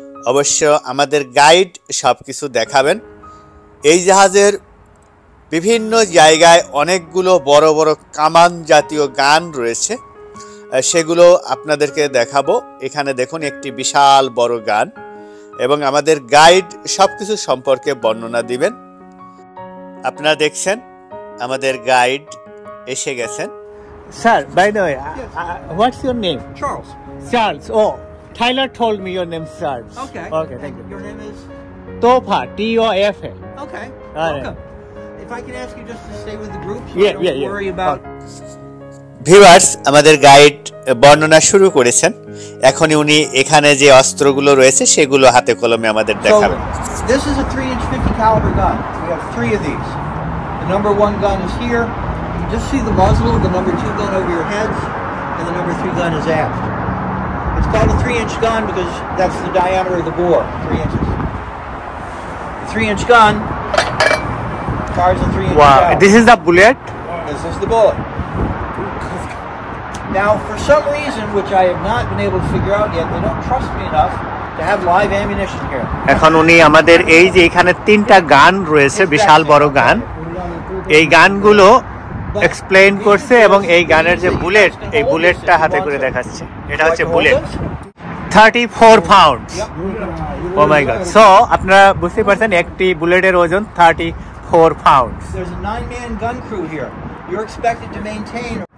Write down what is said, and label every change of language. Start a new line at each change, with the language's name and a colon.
Bangla: অবশ্য আমাদের গাইড সবকিছু দেখাবেন। এই জাহাজের বিভিন্ন জায়গায় অনেকগুলো বড় বড় কামান জাতীয় গান রয়েছে, সেগুলো আপনাদেরকে দেখাবো। এখানে দেখুন একটি বিশাল বড় গান। এবং আমাদের গাইড সবকিছু সম্পর্কে বর্ণনা দিবেন। আপনারা দেখছেন আমাদের গাইড এসে গেছেন।
English: Sir, by the way, what's your name? Charles. Charles. Oh, Tyler told me your name, Charles. Okay. Okay, thank you. Your name is? Tofa, T-O-F-A. Okay. All right. Welcome. If I can ask you just to stay with the group, so Yeah, I don't yeah. worry about.
Bangla: Viewers, আমাদের guide বর্ণনা শুরু করেছেন। এখনই উনি এখানে যে অস্ত্রগুলো রয়েছে সেগুলো হাতে কলমে আমাদের দেখাবেন।
English: So, this is a 3-inch 50 caliber gun. We have 3 of these. The number 1 gun is here. You can just see the muzzle of the number 2 gun over your heads, and the number 3 gun is aft. It's called a 3-inch gun because that's the diameter of the bore, 3 inches. The 3-inch gun fires a 3-inch Wow, shell. this is the bullet? This is the bullet. Now, for some reason, which I have not been able to figure out yet, they don't trust me enough to have live ammunition here.
Bangla: এখন উনি আমাদের এই যে এখানে 3টা গান রয়েছে, বিশাল বড় গান, এই গানগুলো এক্সপ্লেইন করছে এবং এই গানের যে বুলেট, এই বুলেটটা হাতে করে দেখাচ্ছে। এটা হচ্ছে বুলেট, 34 পাউন্ডস।
English: Oh my god.
Bangla: সো আপনারা বুঝতে পারছেন একটি বুলেটের ওজন 34 pounds.
English: There's a 9-man gun crew here. You're expected to maintain.